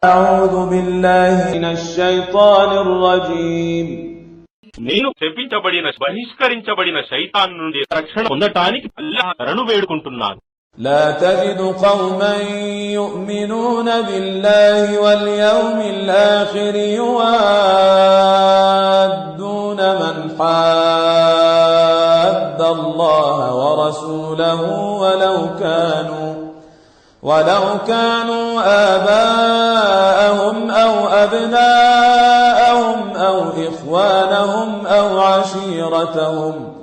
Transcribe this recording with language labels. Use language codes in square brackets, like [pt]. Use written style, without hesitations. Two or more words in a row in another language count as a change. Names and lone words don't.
[ar] أعوذ بالله من الشيطان الرجيم. [te] నేను శపించబడిన బహిష్కరించబడిన శైతాన్ నుండి రక్షణ పొందటానికి అల్లాహ్ శరణు వేడుకుంటున్నాను. [ar] لا تجد قوما يؤمنون بالله واليوم الآخر يوادون من حاد الله ورسوله ولو كانوا آباءهم أو أبناءهم أو إخوانهم أو عشيرتهم